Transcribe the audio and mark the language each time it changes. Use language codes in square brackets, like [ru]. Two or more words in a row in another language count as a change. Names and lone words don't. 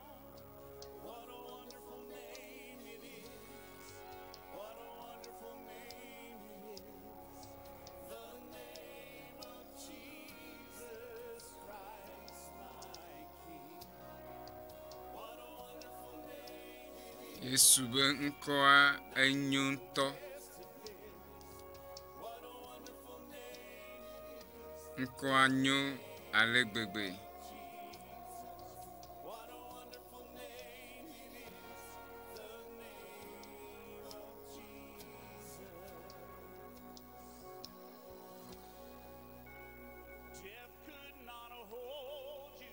[en] What a wonderful name it is. What a wonderful name it is. The name of Jesus Christ, my King. What a wonderful name it is. [ee] Yesu be ŋkɔa enyo ŋutɔ. [en] What a wonderful name it is. [ee] Ŋkɔa nyo ale gbegbe. [en] What a wonderful name it is. The name of Jesus. Death could not hold you.